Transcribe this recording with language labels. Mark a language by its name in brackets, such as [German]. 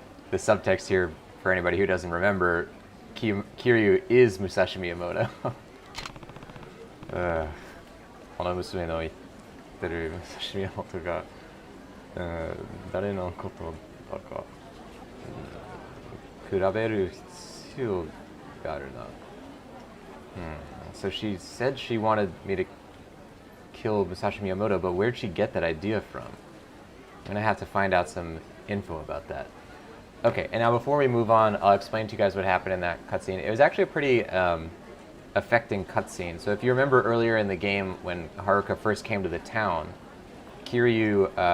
[English] The subtext here, for anybody who doesn't remember, Kiryu is Musashi Miyamoto. [Japanese] この娘の言ってるMusashi Miyamotoが、誰のことだか、比べる必要があるな。 [English] So she said she wanted me to kill Musashi Miyamoto, but where'd she get that idea from? I'm gonna have to find out some info about that. Okay, and now before we move on, I'll explain to you guys what happened in that cutscene. It was actually a pretty affecting cutscene. So if you remember earlier in the game when Haruka first came to the town, Kiryu